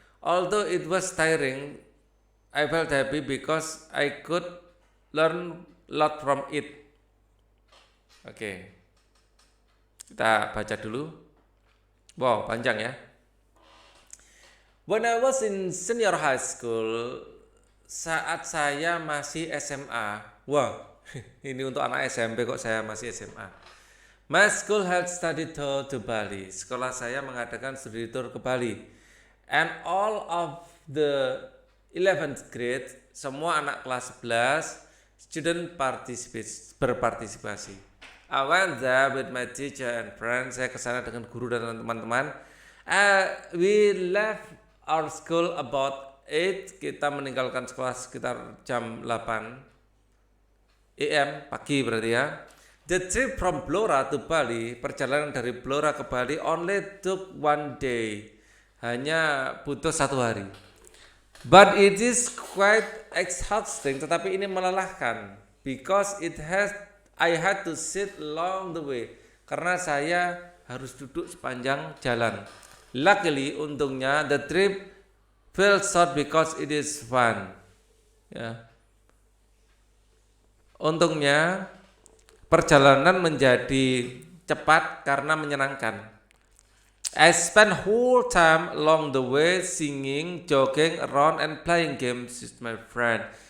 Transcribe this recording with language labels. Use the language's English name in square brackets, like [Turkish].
[English] Although it was tiring, I felt happy because I could learn a lot from it. Oke. [Indonesian] Kita baca dulu. Wow, panjang ya. [English] When I was in senior high school, [Indonesian] saat saya masih SMA. Wow, ini untuk anak SMP kok saya masih SMA. [English] My school had study tour to Bali. [Indonesian] Sekolah saya mengadakan studi tour ke Bali. [English] And all of the 11th grade, [Indonesian] semua anak kelas 11 student berpartisipasi. [English] I went there with my teacher and friends. [Indonesian] Saya kesana dengan guru dan teman-teman. [English] We left our school about 8. [Indonesian] Kita meninggalkan sekolah sekitar jam 8. AM pagi berarti ya. [English] The trip from Blora to Bali, [Indonesian] perjalanan dari Blora ke Bali [English] only took 1 day. [Indonesian] Hanya butuh 1 hari. [English] But it is quite exhausting, [Indonesian] tetapi ini melelahkan [English] because I had to sit along the way. [Indonesian] Karena saya harus duduk sepanjang jalan. [English] Luckily, [Indonesian] untungnya [English] the trip felt short because it is fun. [Indonesian] Ya. Untungnya perjalanan menjadi cepat karena menyenangkan. [English] I spent whole time along the way singing, jogging around and playing games with my friend.